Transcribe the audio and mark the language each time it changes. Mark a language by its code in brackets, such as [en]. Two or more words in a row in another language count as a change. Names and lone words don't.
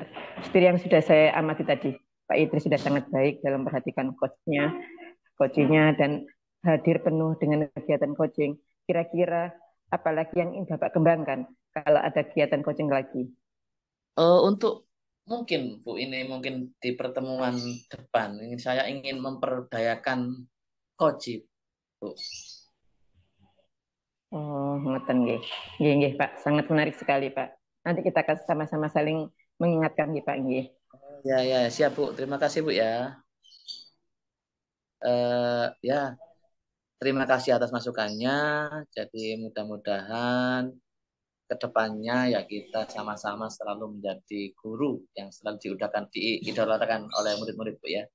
[id] Seperti yang sudah saya amati tadi, Pak Idris sudah sangat baik dalam memperhatikan coachingnya dan hadir penuh dengan kegiatan coaching. Kira-kira apalagi yang ingin Bapak kembangkan kalau ada kegiatan coaching lagi? Untuk mungkin Bu ini mungkin di pertemuan depan ini saya ingin memperdayakan coaching, Bu. [jv] Oh, ngeten nggih. Nggih, nggih, Pak. [id] Sangat menarik sekali, Pak. Nanti kita akan sama-sama saling mengingatkan nggih, Pak, nggih. Ya, ya, siap, Bu. Terima kasih, Bu ya. Ya, terima kasih atas masukannya. Jadi mudah-mudahan ke depannya ya kita sama-sama selalu menjadi guru yang selalu diidolakan oleh murid-murid, Bu ya.